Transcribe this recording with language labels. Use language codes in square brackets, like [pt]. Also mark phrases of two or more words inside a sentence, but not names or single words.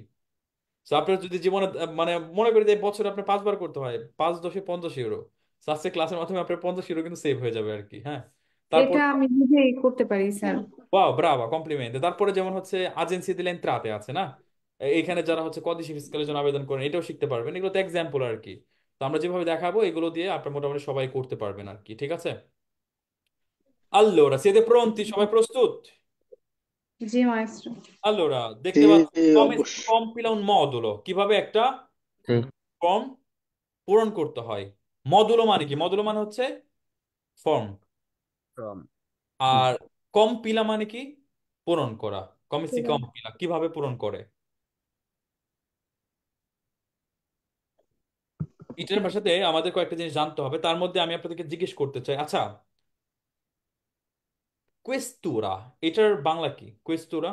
[bn] তো আপনার যদি জীবনে মানে মনে করি যে বছরে আপনার 5 বার করতে হয়, 5 10 50 ইউরো, তো আজকে ক্লাসের মাধ্যমে আপনার 50 ইউরো কিন্তু সেভ হয়ে যাবে আর কি, হ্যাঁ। তারপর এটা আমি নিজেই করতে পারি স্যার। ওয়াও, [it] brava, complimenti. [bn] তারপরে যেমন হচ্ছে [it] agenzia delle entrate [bn] আছে না, এইখানে যারা হচ্ছে কদিশি ফিসকালের জন্য আবেদন করেন, এটাও শিখতে পারবেন। এগুলো তো এক্সাম্পল আর কি। তো আমরা যেভাবে দেখাবো এগুলো দিয়ে আপনার মোটামুটি সবাই করতে পারবেন আর কি, ঠিক আছে। [it] Allora, siete pronti? [bn] সবাই প্রস্তুত? জি মাস্টার। [it] Allora, [bn] জি, দেখতে পাচ্ছেন [it] come si [bn] অবশ্যই। [it] compila un modulo, [bn] কিভাবে একটা ফর্ম পূরণ করতে হয়। মডুলো মানে কি? মডুলো মানে হচ্ছে ফর্ম। ফ্রম। আর কম্পিলা মানে কি? পূরণ করা। [it] come si compila [bn] কিভাবে পূরণ করে। এটার ভাষাতে আমাদের কয়েকটা জিনিস জানতে হবে, তার মধ্যে আমি আপনাদেরকে জিজ্ঞেস করতে চাই, আচ্ছা, কোয়েস্তুরা, এটার বাংলা কি কোয়েস্তুরা?